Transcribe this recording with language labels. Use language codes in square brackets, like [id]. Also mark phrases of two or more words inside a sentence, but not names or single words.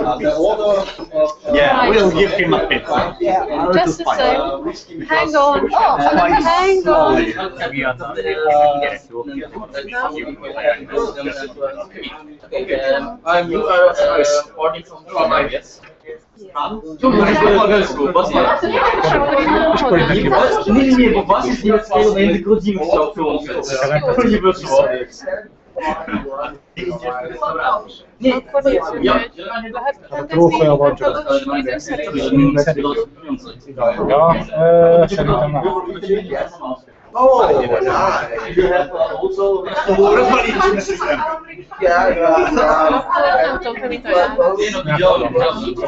[en] Yeah, we'll give him a pizza. Just a sec. Hang on. Oh, hang on. I'm ordering from my yes. [pl] Nie, bo was jest nie w stanie, tylko Dim chciał przyłączyć. To nie wyszło. [hu] Akkor nézzük, hogy lehet rendezni általános időszerűen. Ja, szerintem nem. [en] Oh, nice. [hu] Nem tudom, te mit ajánlasz.